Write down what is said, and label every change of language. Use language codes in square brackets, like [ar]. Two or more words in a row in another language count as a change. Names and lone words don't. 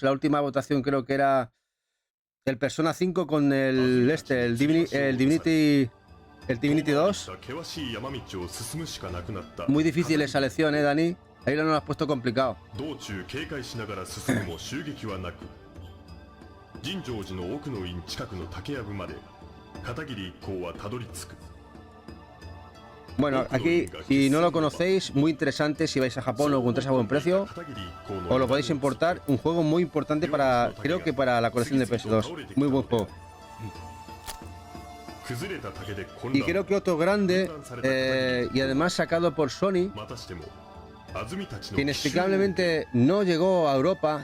[es] La última votación creo que era el Persona 5 con el Divinity 2. Muy difícil esa lección, Dani. Ahí lo has puesto complicado. [ja] 尋常寺の奥の院近くの竹やぶまで片桐一行はたどり着く。 [es] Bueno, aquí, si no lo conocéis, muy interesante. Si vais a Japón lo encontráis a buen precio, os lo podéis importar. Un juego muy importante para, creo que para la colección de PS2. Muy buen juego. Y creo que otro grande, y además sacado por Sony, que inexplicablemente no llegó a Europa.